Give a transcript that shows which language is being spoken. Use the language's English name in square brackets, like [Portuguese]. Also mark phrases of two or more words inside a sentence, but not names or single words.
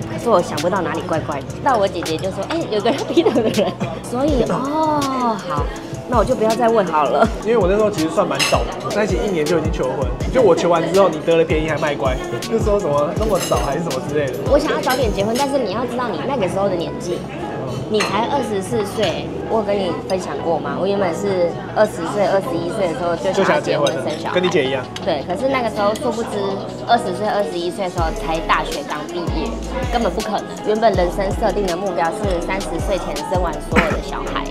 [Chinese] 可是我想不到哪裡怪怪的。到我姐姐就說，有個劈腿的人。所以好。那我就不要再問好了，因為我那時候其實算蠻早的，我在一起1年就已經求婚，就我求完之後，你得了便宜還賣乖，就說什麼那麼早還是什麼之類的。我想要早點結婚，但是你要知道你那個時候的年紀，你才24歲，我有跟你分享過嗎？我原本是20歲、21歲的時候就想要結婚生小孩，跟你姐一樣。對，可是那個時候殊不知20歲、21歲的時候才大學剛畢業，根本不可能。原本人生設定的目標是30歲前生完所有的小孩。